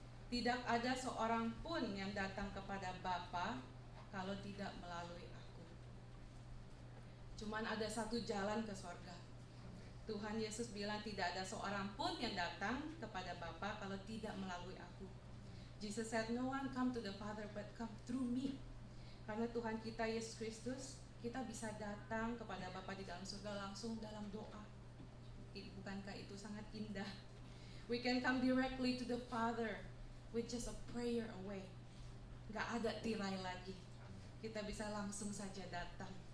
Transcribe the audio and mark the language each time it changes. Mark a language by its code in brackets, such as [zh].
[id] Tidak ada seorang pun yang datang kepada Bapa kalau tidak melalui aku." Cuman ada satu jalan ke sorga. Tuhan Yesus bilang tidak ada seorang pun yang datang kepada Bapa kalau tidak melalui aku. [en] Jesus said, "No one come to the Father but come through me." [id] Karena Tuhan kita Yesus Kristus, kita bisa datang kepada Bapa di dalam surga langsung dalam doa. Bukankah itu sangat indah? [en] We can come directly to the Father with just a prayer away. [id] Gak ada tirai lagi. Kita bisa langsung saja datang.